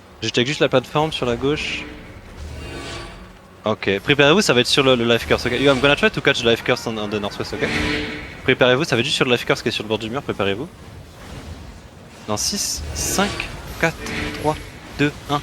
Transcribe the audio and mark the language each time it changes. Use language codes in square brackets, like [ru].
[fr] Je check juste la plateforme sur la gauche. Ok, préparez-vous, ça va être sur le life curse, ok? [en] Yo, I'm gonna try to catch the life curse on the northwest, ok? [fr] Préparez-vous, ça va être juste sur le life curse qui est sur le bord du mur, préparez-vous. Dans 6, 5, 4, 3, 2, 1.